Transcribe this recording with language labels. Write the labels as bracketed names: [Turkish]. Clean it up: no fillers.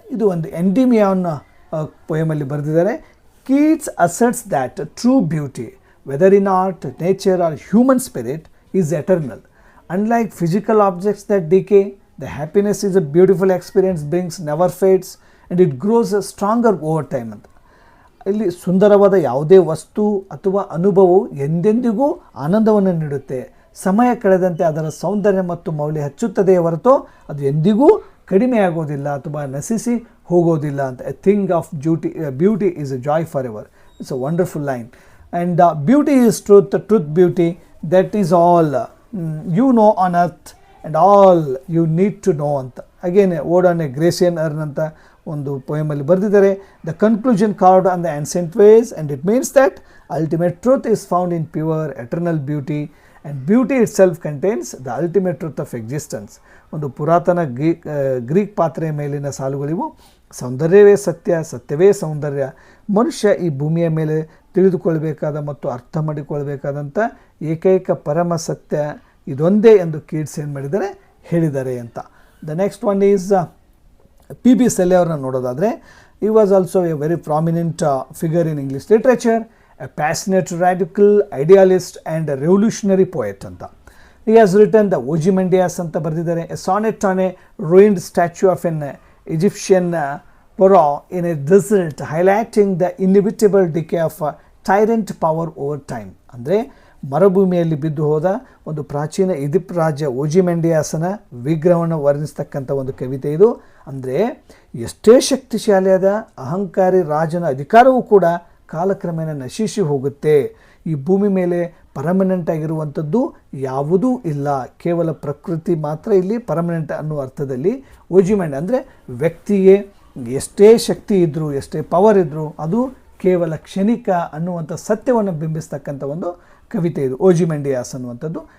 [Kannada] ಇದು ಒಂದು ಎಂಡಿಮಿಯಾನ್ ಪೊಯಮಲ್ಲಿ ಬರೆದಿದ್ದಾರೆ. [English] Keats asserts that true beauty whether in art, nature or human spirit is eternal. Unlike physical objects that decay, the happiness is a beautiful experience brings never fades and it grows stronger over time ಅಂತ. [Kannada] ಇಲ್ಲಿ ಸುಂದರವಾದ ಯಾವುದೇ ವಸ್ತು ಅಥವಾ ಅನುಭವವು ಎಂದೆಂದಿಗೂ ಆನಂದವನ್ನು ನೀಡುತ್ತೆ. ಸಮಯ ಕಳೆದಂತೆ ಅದರ ಸೌಂದರ್ಯ ಮತ್ತು ಮೌಲ್ಯ ಹೆಚ್ಚುತ್ತದೆಯೇ ಹೊರತು ಅದು ಎಂದಿಗೂ ಕಡಿಮೆಯಾಗೋದಿಲ್ಲ ಅಥವಾ ನಶಿಸಿ ಹೋಗೋದಿಲ್ಲ ಅಂತ. [English] A thing of beauty is a joy for ever. It's a wonderful line. And beauty is truth, truth beauty, that is all you know on earth and all you need to know ಅಂತ. [Kannada] Again ಓಡ್ on A ಗ್ರೇಷಿಯನ್ earn ಅಂತ ಒಂದು ಪೊಯಮಲ್ಲಿ ಬರೆದಿದ್ದಾರೆ. [English] The conclusion card on the ancient vase and it means that ultimate truth is found in pure eternal beauty and beauty itself contains the ultimate truth of existence. [Kannada] ಒಂದು ಪುರಾತನ Greek ಪಾತ್ರೆಯ ಮೇಲಿನ ಸಾಲುಗಳಿವು. ಸೌಂದರ್ಯವೇ ಸತ್ಯ, ಸತ್ಯವೇ ಸೌಂದರ್ಯ. ಮನುಷ್ಯ ಈ ಭೂಮಿಯ ಮೇಲೆ ತಿಳಿದುಕೊಳ್ಬೇಕಾದ ಮತ್ತು ಅರ್ಥ ಮಾಡಿಕೊಳ್ಬೇಕಾದಂಥ ಏಕೈಕ ಪರಮ ಸತ್ಯ ಇದೊಂದೇ ಎಂದು ಕೀಟ್ಸ್ ಏನು ಮಾಡಿದ್ದಾರೆ ಹೇಳಿದ್ದಾರೆ ಅಂತ. [English] the next one is P B Shelley [Kannada] ಅವ್ರನ್ನ ನೋಡೋದಾದರೆ [English] he was also a very prominent figure in English literature, a passionate radical idealist and a revolutionary poet ಅಂತ. He has written the Ozymandias [Kannada] ಅಂತ ಬರೆದಿದ್ದಾರೆ, [English] a sonnet on a ruined statue of an Egyptian pharaoh in a desert, highlighting the inevitable decay of tyrant power over time. [Kannada] ಅಂದರೆ ಮರುಭೂಮಿಯಲ್ಲಿ ಬಿದ್ದು ಹೋದ ಒಂದು ಪ್ರಾಚೀನ Egypt ರಾಜ್ಯ ಓಜಿಮೆಂಡಿಯಾಸನ ವಿಗ್ರಹವನ್ನು ವರ್ಣಿಸ್ತಕ್ಕಂಥ ಒಂದು ಕವಿತೆ ಇದು. ಅಂದರೆ ಎಷ್ಟೇ ಶಕ್ತಿಶಾಲಿಯಾದ ಅಹಂಕಾರಿ ರಾಜನ ಅಧಿಕಾರವೂ ಕೂಡ ಕಾಲಕ್ರಮೇಣ ನಶಿಸಿ ಹೋಗುತ್ತೆ. ಈ ಭೂಮಿ ಮೇಲೆ ಪರ್ಮನೆಂಟ್ ಆಗಿರುವಂಥದ್ದು ಯಾವುದೂ ಇಲ್ಲ, ಕೇವಲ ಪ್ರಕೃತಿ ಮಾತ್ರ ಇಲ್ಲಿ ಪರ್ಮನೆಂಟ್ ಅನ್ನುವ ಅರ್ಥದಲ್ಲಿ ಓಜಿಮೆಂಡ್ ಅಂದರೆ ವ್ಯಕ್ತಿಗೆ ಎಷ್ಟೇ ಶಕ್ತಿ ಇದ್ದರೂ ಎಷ್ಟೇ ಪವರ್ ಇದ್ದರೂ ಅದು ಕೇವಲ ಕ್ಷಣಿಕ ಅನ್ನುವಂಥ ಸತ್ಯವನ್ನು ಬಿಂಬಿಸ್ತಕ್ಕಂಥ ಒಂದು ಕವಿತೆ ಇದು ಓಜಿಮೆಂಡಿಯಾಸ್ ಅನ್ನುವಂಥದ್ದು.